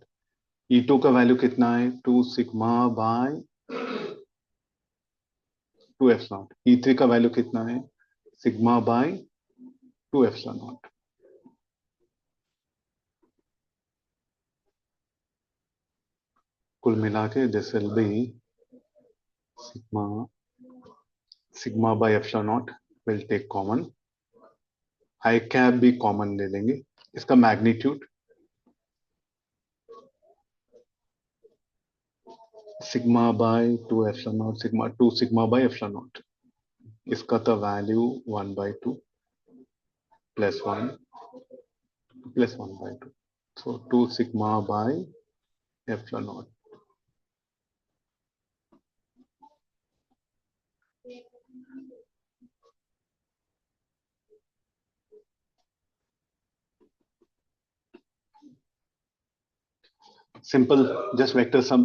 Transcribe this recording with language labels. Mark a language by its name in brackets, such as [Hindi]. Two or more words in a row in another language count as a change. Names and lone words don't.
[Hindi] E2 का वैल्यू कितना है 2 [English] sigma/2 epsilon naught. [Hindi] E3 का वैल्यू कितना है [English] sigma/2 epsilon naught. [Hindi] कुल मिला के [English] this will be sigma/epsilon naught. will take common, i cap [Hindi] भी कॉमन ले लेंगे। इसका मैग्नीट्यूड [English] sigma/2 epsilon naught, sigma/2 sigma/epsilon naught। [Hindi] इसका तो वैल्यू 1/2 प्लस 1 प्लस 1/2, [English] so 2 sigma/epsilon naught. simple just vector sum.